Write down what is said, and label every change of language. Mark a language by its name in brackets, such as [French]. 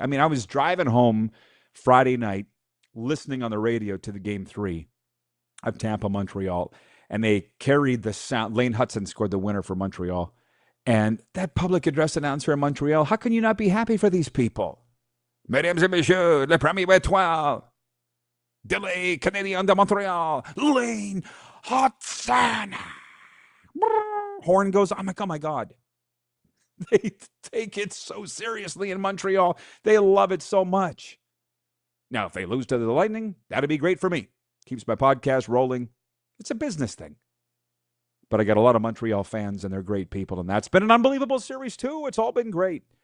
[English] I mean, I was driving home Friday night, listening on the radio to the Game 3 of Tampa-Montreal, and they carried the sound. Lane Hudson scored the winner for Montreal. And that public address announcer in Montreal, how can you not be happy for these people? [French] Mesdames et messieurs, le premier étoile de les Canadiens de Montreal, Lane Hudson. [English] Horn goes, I'm like, oh my God. They take it so seriously in Montreal. They love it so much. Now, if they lose to the Lightning, that'd be great for me. Keeps my podcast rolling. It's a business thing. But I got a lot of Montreal fans, and they're great people, and that's been an unbelievable series, too. It's all been great.